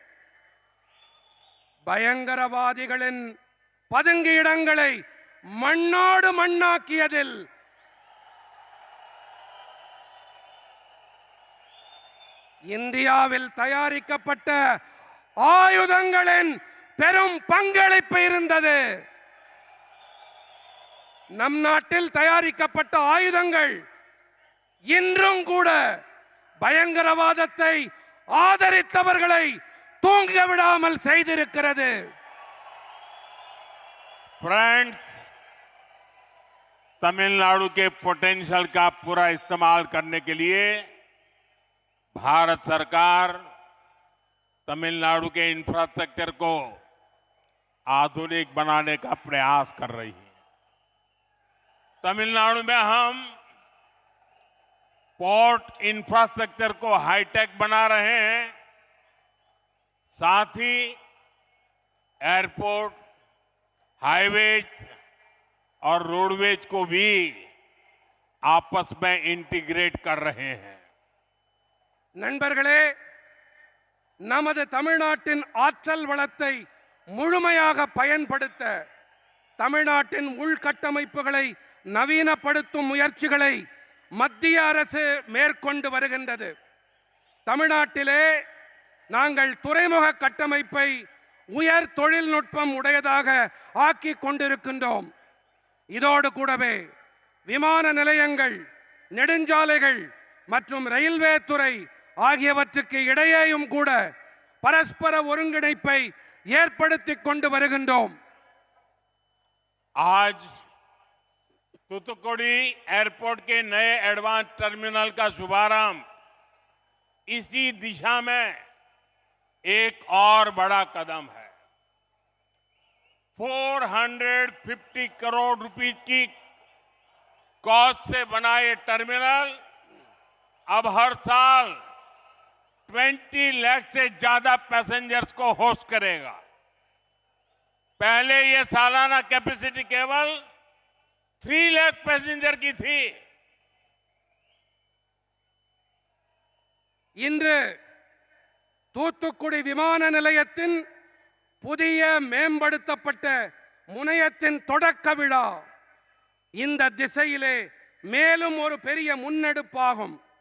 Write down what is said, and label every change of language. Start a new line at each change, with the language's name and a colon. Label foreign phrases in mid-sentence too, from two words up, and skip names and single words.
Tamil: பயங்கரவாதிகளின் பதுங்கிடங்களை மண்ணோடு மண்ணாக்கியதில் இந்தியாவில் தயாரிக்கப்பட்ட ஆயுதங்களின் பெரும் பங்களிப்பு இருந்தது. நம் நாட்டில் தயாரிக்கப்பட்ட ஆயுதங்கள் இன்றும் கூட பயங்கரவாதத்தை ஆதரித்தவர்களை தூங்க விடாமல் செய்திருக்கிறது.
Hindi: फ्रेंड्स, तमिलनाडु के पोटेंशियल का पूरा इस्तेमाल करने के लिए भारत सरकार तमिलनाडु के इंफ्रास्ट्रक्चर को आधुनिक बनाने का प्रयास कर रही है। तमिलनाडु में हम पोर्ट इंफ्रास्ट्रक्चर को हाईटेक बना रहे हैं, साथ ही एयरपोर्ट, हाईवेज और रोडवेज को भी आपस में इंटीग्रेट कर रहे हैं।
Tamil: நண்பர்களே, நமது தமிழ்நாட்டின் ஆற்றல் வளத்தை முழுமையாக பயன்படுத்த தமிழ்நாட்டின் உள்கட்டமைப்புகளை நவீனப்படுத்தும் முயற்சிகளை மத்திய அரசு மேற்கொண்டு வருகின்றது. தமிழ்நாட்டிலே நாங்கள் துறைமுக கட்டமைப்பை உயர் தொழில்நுட்பம் உடையதாக ஆக்கி கொண்டிருக்கின்றோம். இதோடு கூடவே விமான நிலையங்கள், நெடுஞ்சாலைகள் மற்றும் ரயில்வே துறை ஆகியவற்றுக்கு இடையேயும் கூட பரஸ்பர ஒருங்கிணைப்பை ஏற்படுத்திக் கொண்டு வருகின்றோம்.
Hindi: आज तूतुकुड़ी एयरपोर्ट के नए एडवांस टर्मिनल का शुभारंभ इसी दिशा में एक और बड़ा कदम है। 450 करोड़ रुपीस की कॉस्ट से बना ये टर्मिनल अब हर साल 20 लाख से ज्यादा पैसेंजर्स को होस्ट करेगा। पहले ये सालाना कैपेसिटी केवल 3 लाख पैसेंजर की थी।
Tamil: இன்று தூத்துக்குடி விமான நிலையத்தின் புதிய மேம்படுத்தப்பட்ட முனையத்தின் தொடக்க விழா இந்த திசையிலே மேலும் ஒரு பெரிய முன்னெடுப்பாகும்.